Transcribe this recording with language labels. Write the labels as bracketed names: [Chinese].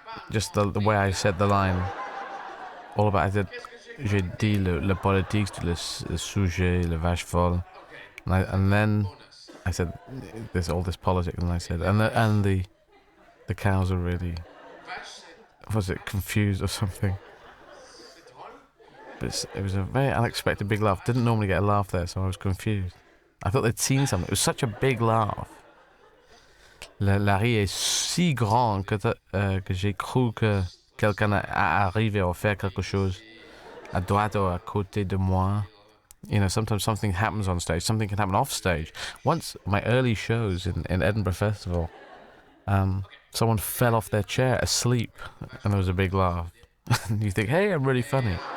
[English] Just the way I said the line. All about. I said. [French] J'ai dit le politique, le sujet, le vache folle. [English] And then I said, there's all this politics, and I said, and the cows are really, was it confused or something? But it was a very unexpected big laugh. Didn't normally get a laugh there, so I was confused. I thought they'd seen something. It was such a big laugh. [French] La rire est si grande que j'ai cru que quelqu'un arrivé à faire quelque chose à droite ou à côté de moi. [English] You know, sometimes something happens on stage. Something can happen off stage. Once, my early shows in Edinburgh Festival, someone fell off their chair asleep, and there was a big laugh. And you think, hey, I'm really funny.